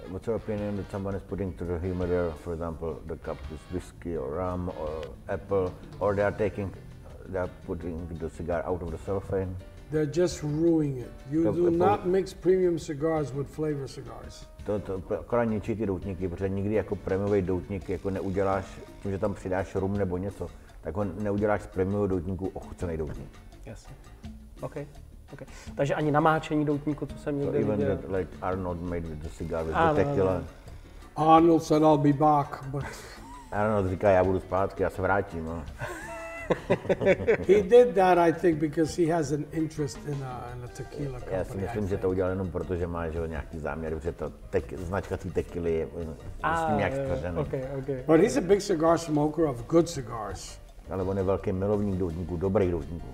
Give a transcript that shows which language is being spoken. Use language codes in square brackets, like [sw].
[en] What's your opinion that someone is putting to the humidor, for example, the cup is whiskey or rum or apple, or they are putting the cigar out of the cellophane? They're just ruining it. You do not mix premium cigars with flavor cigars. [cs] To akorát ničí ty doutníky, protože nikdy jako prémiový doutník jako neuděláš, tím, že tam přidáš rum nebo něco, tak ho neuděláš z prémiového doutníku ochucený doutník. Jasně. Okay. Takže ani namáčení doutníku, co jsem někde viděl. [en] Even that, like Arnold made with the cigar with the tequila. Arnold said I'll be back, but [cs] Arnold říká, já budu zpátky, já se vrátím. [en] No. He did that, I think, because he has an interest in a tequila company. [cs] Já si myslím, že to udělal jenom proto, že má nějaký záměr, protože to značka té tequily je s tím nějak spražený. [en] Okay. But he's a big cigar smoker of good cigars. [cs] Ale on je velký milovník doutníků, dobrých doutníků.